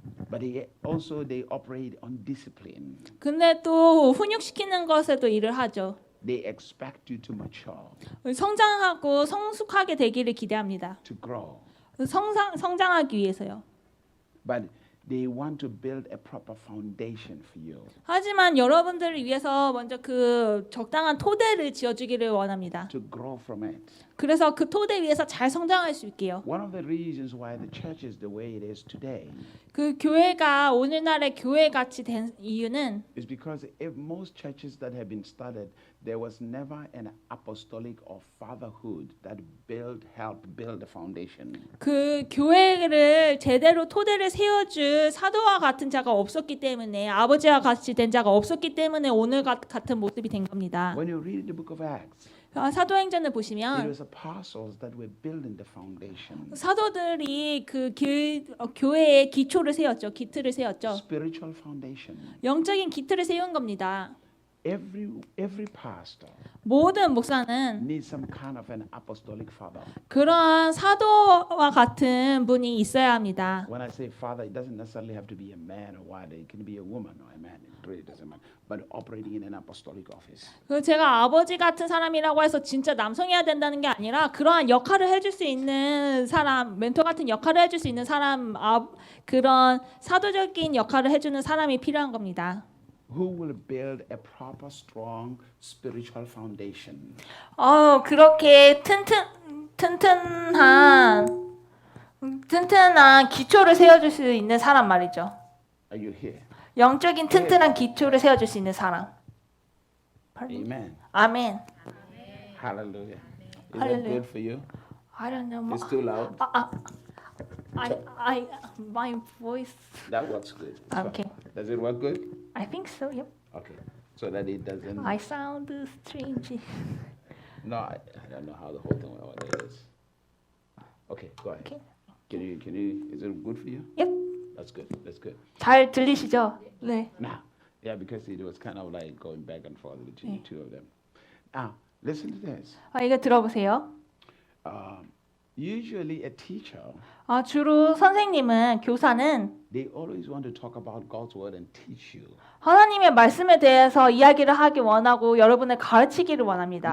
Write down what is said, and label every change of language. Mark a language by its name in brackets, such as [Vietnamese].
[English] But they operate on discipline. [Korean] 근데 또 훈육시키는 것에도 일을 하죠. [English] They expect you to mature, [Korean] 성장하고 성숙하게 되기를 기대합니다. [English] to grow. [Korean] 성장하기 위해서요. [English] But they want to build a proper foundation for you. [Korean] 하지만 여러분들을 위해서 먼저 그 적당한 토대를 지어주기를 원합니다. [English] To grow from it. [Korean] 그래서 그 토대 위에서 잘 성장할 수 있게요. [English] One of the reasons why the church is the way it is today [Korean] 그 교회가 오늘날의 교회 같이 된 이유는 [English] is because if most churches that have been started, there was never an apostolic or fatherhood that helped build the foundation. [Korean] 그 교회를 제대로 토대를 세워준 그 사도와 같은 자가 없었기 때문에 아버지와 같이 된 자가 없었기 때문에 오늘 같은 모습이 된 겁니다. [English] When you read the book of Acts, [Korean] 사도행전을 [English] it [Korean] 보시면 [English] was apostles that were building the foundation. [Korean] 사도들이 그 교회의 기초를 세웠죠. 기틀을 세웠죠. [English] Spiritual foundation. [Korean] 영적인 기틀을 세운 겁니다. [English] Every pastor [Korean] 모든 목사는 [English] needs some kind of an apostolic father. [Korean] 그러한 사도와 같은 분이 있어야 합니다. [English] When I say father, it doesn't necessarily have to be a man or what. It can be a woman or a man. It really doesn't matter. But operating in an apostolic office. [Korean] 그 제가 아버지 같은 사람이라고 해서 진짜 남성이어야 된다는 게 아니라 그러한 역할을 해줄 수 있는 사람, 멘토 같은 역할을 해줄 수 있는 사람, 그런 사도적인 역할을 해주는 사람이 필요한 겁니다. [English] Who will build a proper, strong spiritual foundation? [Korean] 그렇게 튼튼한 기초를 세워줄 수 있는 사람 말이죠. [English] Are you here? [Korean] 영적인 튼튼한 기초를 세워줄 수 있는 사람. [English] Amen. [Korean] 아멘. [English] Hallelujah. Is that Hallelujah. good for you? I don't know. It's too loud. My voice. That works good. It's fine. Okay. Does it work good? I think so. Yep. Okay. So that it doesn't. I sound strange. No, I don't know how the whole thing what it is. Okay, go ahead. Okay. Can you? Is it good for you? Yep. That's good. That's good. [Korean] 잘 들리시죠? 네. [English] Now, yeah, because it was kind of like going back and forth between the two of them. Now, listen to this. [Korean] 이거 들어보세요. [English] Usually, a teacher [Korean] 주로 선생님은 교사는 [English] they always want to talk about God's word and teach you. [Korean] 하나님의 말씀에 대해서 이야기를 하기 원하고 여러분을 가르치기를 원합니다.